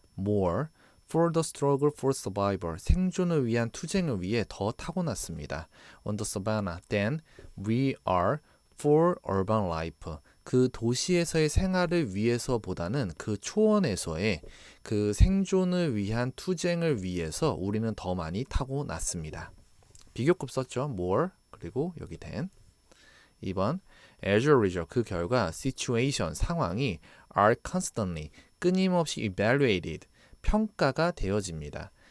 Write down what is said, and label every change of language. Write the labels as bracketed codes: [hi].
[en] More for the struggle for survival. [ko] 생존을 위한 투쟁을 위해 더 타고났습니다. [en] On the savannah than we are for urban life. [ko] 그 도시에서의 생활을 위해서보다는 그 초원에서의 그 생존을 위한 투쟁을 위해서 우리는 더 많이 타고났습니다. 비교급 썼죠. More 그리고 여기 than. 2번 [en] As a result, [ko] 그 결과 situation, 상황이 [en] are constantly, [ko] 끊임없이 evaluated, 평가가 되어집니다.